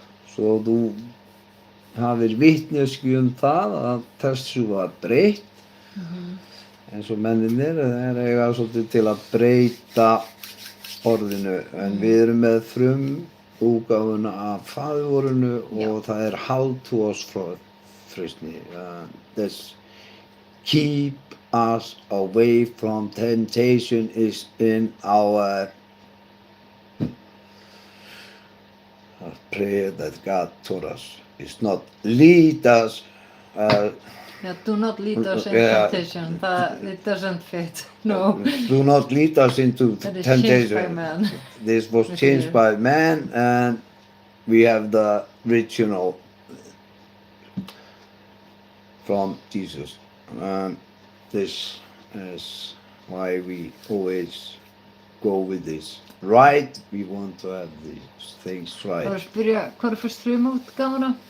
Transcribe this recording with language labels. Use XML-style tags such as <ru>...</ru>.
<is>Svo þú hafir vitneskju það að þessu var breytt eins og mennirnir þeir eiga svolítið til að breyta orðinu en við erum með frumútgáfuna af faðirvorinu og það er hald þú oss frá freistni.</is> <en>This keep us away from temptation is in our prayer that God taught us. It's not lead us. Yeah, do not lead us in temptation. It doesn't fit. No. Do not lead us into That is temptation. changed by man. This was changed by man, and we have the original from Jesus. This is why we always go with this. Right? We want to have these things</en> <is>Það var</is> <en>right.</en> <is>að spyrja, hvað er fyrst frumútgáfuna?</is>